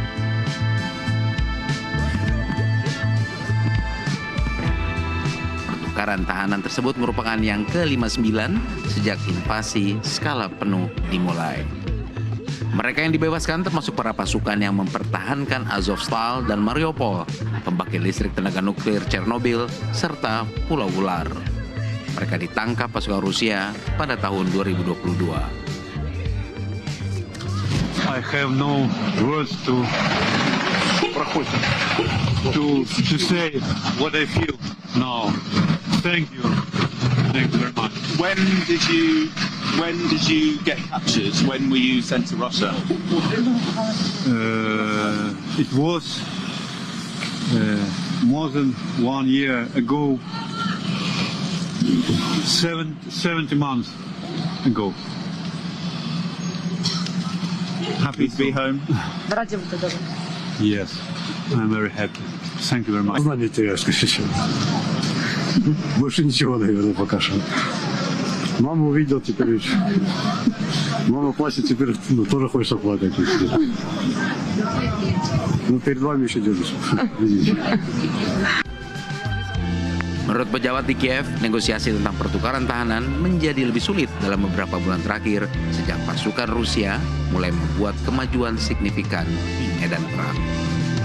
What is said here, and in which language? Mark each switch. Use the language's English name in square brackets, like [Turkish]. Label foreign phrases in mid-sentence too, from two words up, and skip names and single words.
[Indonesian] Pertukaran tahanan tersebut merupakan yang ke-59 sejak invasi skala penuh dimulai. Mereka yang dibebaskan termasuk para pasukan yang mempertahankan Azovstal dan Mariupol, pembangkit listrik tenaga nuklir Chernobyl, serta Pulau Ular. Mereka ditangkap pasukan Rusia pada tahun 2022. [English] I have no words to say what I feel now. Thank you very much. When did you get captured? When were you sent to Russia? It was more than 1 year ago. 70 months ago. Happy to be home? Yes, I'm very happy. Thank you very much. [Russian] Знание теряешь, конечно. Больше ничего, наверное, пока что. Маму увидел теперь. Мама плачет теперь, тоже хочется плакать. Ну, перед вами еще держусь. [Indonesian] Menurut pejabat di Kiev, negosiasi tentang pertukaran tahanan menjadi lebih sulit dalam beberapa bulan terakhir sejak pasukan Rusia mulai membuat kemajuan signifikan di medan perang.